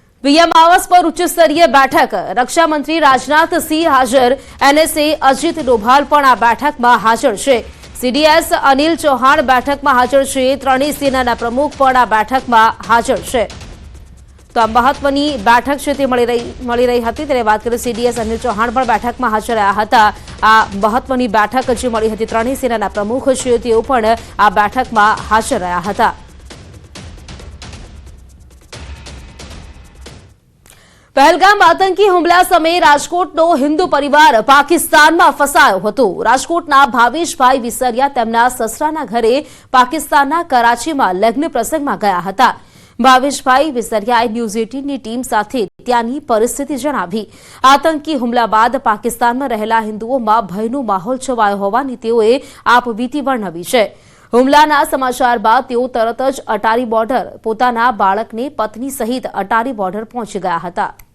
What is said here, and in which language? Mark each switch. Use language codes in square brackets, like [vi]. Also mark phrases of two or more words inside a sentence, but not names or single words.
[gu] પીએમ આવાસ પર ઉચ્ચ સ્તરીય બેઠક, રક્ષા મંત્રી રાજનાથ સિંહ હાજર, એનએસએ અજિત ડોભાલ પણ આ બેઠકમાં હાજર છે। સીડીએસ અનિલ ચૌહાણ બેઠકમાં હાજર છે। ત્રણેય સેનાના પ્રમુખ પણ આ બેઠકમાં હાજર છે। તો આ મહત્વની બેઠક છે તે मળી રહી હતી ત્યારે વાત કરીએ સીડીએસ અનિલ ચૌહાણ પણ બેઠકમાં હાજર રહ્યા હતા। આ મહત્વની બેઠક જે મળી હતી ત્રણેય સેનાના પ્રમુખ છે તેઓ પણ આ બેઠકમાં હાજર રહ્યા હતા। પહલગામ આતંકી હુમલા સમય રાજકોટનો હિંદુ પરિવાર પાકિસ્તાનમાં ફસાયો હતો। રાજકોટના ભાવેશભાઈ વિસરિયા તેમના સસરાના ઘરે પાકિસ્તાનના કરાચીમાં લગ્ન પ્રસંગમાં ગયા હતા। ભાવેશભાઈ વિસરિયાએ ન્યૂઝ 18ની ટીમ સાથે ત્યાંની પરિસ્થિતિ જણાવી। આતંકી હુમલા બાદ પાકિસ્તાનમાં રહેલા હિન્દુઓમાં ભયનો માહોલ છવાયો હોવાની તેઓએ આપવીતી વર્ણવી છે। હુમલાના સમાચાર બાદ તેઓ તરત જ અટારી બોર્ડર પોતાના બાળકને પત્ની સહિત અટારી બોર્ડર પહોંચી ગયા હતા।